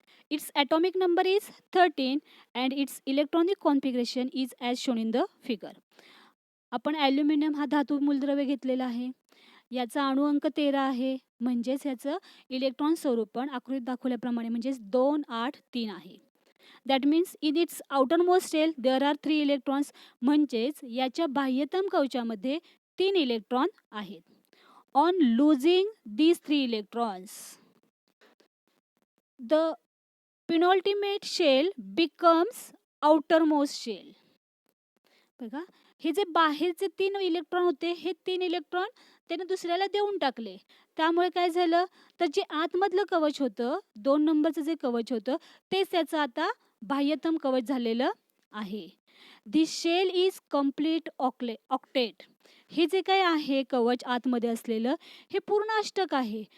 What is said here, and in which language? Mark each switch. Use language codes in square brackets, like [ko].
[en] Its atomic number is 13 and its electronic configuration is as shown in the figure. [mr] आपण aluminium हा धातू मूलद्रव्य घेतलेला आहे. याचा अणु अंक 13 आहे. म्हणजेच याचं इलेक्ट्रॉन स्वरूपण आकृतीत दाखवल्याप्रमाणे म्हणजेच 2, 8, 3 आहे. [en] That means in its outermost shell there are 3 electrons. [mr] म्हणजेच याच्या बाह्यतम कवचामध्ये 3 इलेक्ट्रॉन आहेत. [en] On losing these 3 electrons, the penultimate shell becomes outermost shell. [mr] बघा, हे जे बाहेरचे 3 इलेक्ट्रॉन होते हे 3 इलेक्ट्रॉन त्याने दुसऱ्याला देऊन टाकले. त्यामुळे काय झालं तर जे आतमधलं कवच होतं, 2 नंबरचं जे कवच होतं तेच त्याचं आता बाह्यतम कवच झालेलं आहे. [en] This shell is complete octet. [mr] हे जे काय आहे कवच आतमध्ये असलेलं हे पूर्ण अष्टक आहे.